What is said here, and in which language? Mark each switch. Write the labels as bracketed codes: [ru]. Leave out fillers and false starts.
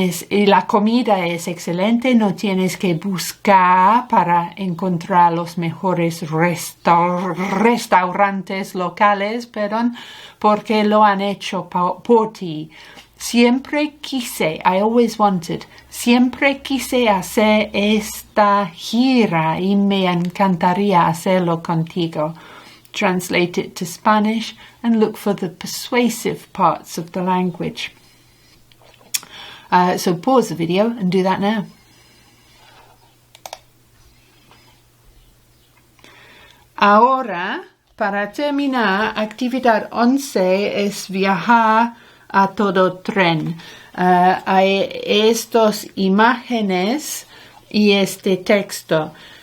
[es] Y la comida es excelente. No tienes que buscar para encontrar los mejores restaurantes locales, porque lo han hecho por ti. Siempre quise hacer esta gira y me encantaría hacerlo contigo. [en] Translate it to Spanish and look for the persuasive parts of the language. So pause the video and do that now. [es] Ahora, para terminar, actividad 11 es viajar a todo tren. Hay estas imágenes y este texto.